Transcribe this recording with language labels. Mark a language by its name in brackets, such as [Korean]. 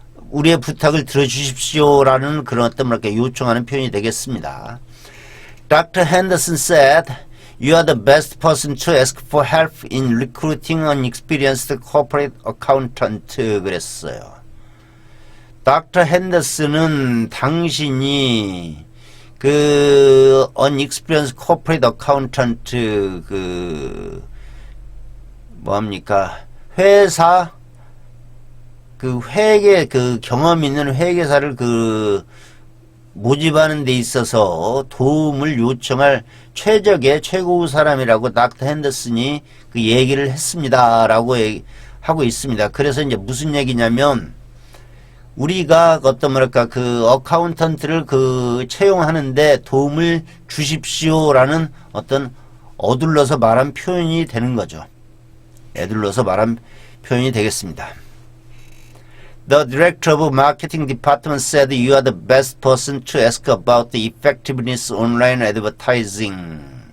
[Korean] 우리의 부탁을 들어주십시오라는 그런 어떤 뭐랄까 요청하는 표현이 되겠습니다. [English] Dr. Henderson said, "You are the best person to ask for help in recruiting an experienced corporate accountant." [Korean] 그랬어요. Dr. Henderson은 당신이 그 [English] unexperienced corporate accountant [Korean] 그 뭐합니까 회사 그 회계 그 경험 있는 회계사를 그 모집하는 데 있어서 도움을 요청할 최고의 사람이라고 닥터 핸더슨이 그 얘기를 했습니다라고 하고 있습니다. 그래서 이제 무슨 얘기냐면 우리가 어떤 뭐랄까 그 어카운턴트를 그 채용하는데 도움을 주십시오라는 어떤 어둘러서 말한 표현이 되는 거죠. 애둘러서 말한 표현이 되겠습니다. [English] The director of marketing department said you are the best person to ask about the effectiveness online advertising.